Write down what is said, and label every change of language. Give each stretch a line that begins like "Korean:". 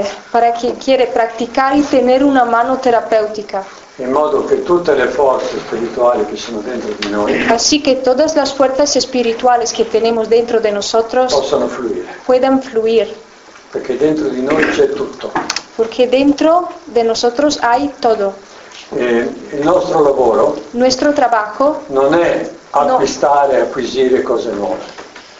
Spanish: Para quien quiere practicar y tener una mano terapéutica.
Italian: In modo che tutte le forze spirituali che sono dentro di noi.
Spanish: Así que todas las fuerzas espirituales que tenemos dentro de nosotros.
Italian: Possano fluire.
Spanish: Puedan fluir.
Italian: Perché dentro di noi c'è tutto.
Spanish: Porque dentro de nosotros hay todo.
Italian: Il nostro lavoro.
Spanish: Nuestro trabajo.
Italian: Non è acquistare, acquisire cose nuove.